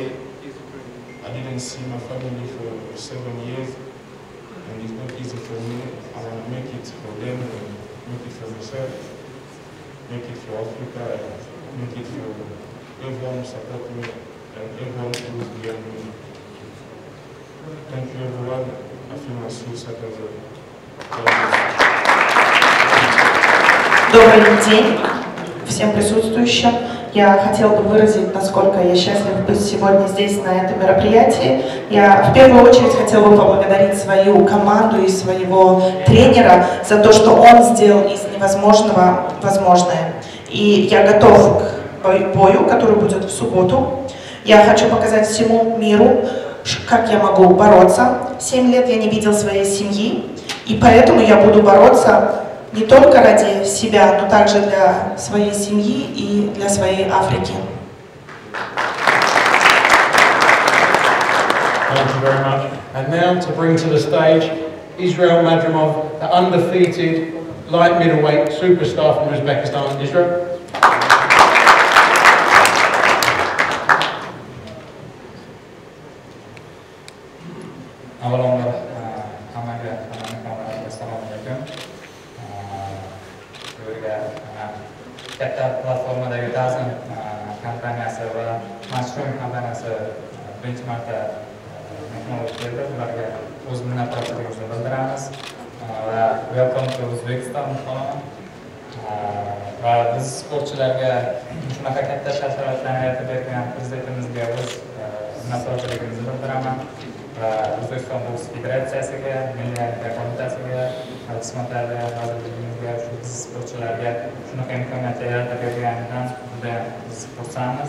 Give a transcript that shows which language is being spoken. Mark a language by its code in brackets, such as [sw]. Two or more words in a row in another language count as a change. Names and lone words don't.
[en] I didn't see my family for 7 years, and it's not easy for me. I want to make it for them, and make it for myself, make it for Africa, and make it for everyone who support me. And everyone who is behind me. Thank you everyone. I feel my soul settled. [ru] Добрый день всем присутствующим. Я хотела бы выразить, насколько я счастлив быть сегодня здесь, на этом мероприятии. Я в первую очередь хотела бы поблагодарить свою команду и своего тренера за то, что он сделал из невозможного возможное. И я готов к бою, который будет в субботу. Я хочу показать всему миру, как я могу бороться. 7 лет я не видел своей семьи, и поэтому я буду бороться не только ради себя, но также для своей семьи и для своей Африки. [en] Thank you very much. And now to bring to the stage Israel Madrimov, the undefeated light middleweight superstar from Uzbekistan. Israel. [uz] Avvalambor hammaga assalomu alaykum. Bu yerga katta platformadagi ta'zim kompaniyasi va mashhur kompaniyasi birinchi marta mehmon bo'lib keldi. Ularga o'z minnatdorchiligimizni bildiramiz va [en] welcome to Uzbekistan [uz] qolaman. Va biz sportchilarga shunaqa katta sharoitlarni yaratib bergan prezidentimizga o'z minnatdorchiligimizni bildiraman va O'zbekiston boks federatsiyasiga, milliy olimpiya qo'mitasiga, qismatlarga, vazirligimizga, shu biz sportchilarga shunaqa imkoniyat yaratib berganidan juda biz xursandmiz.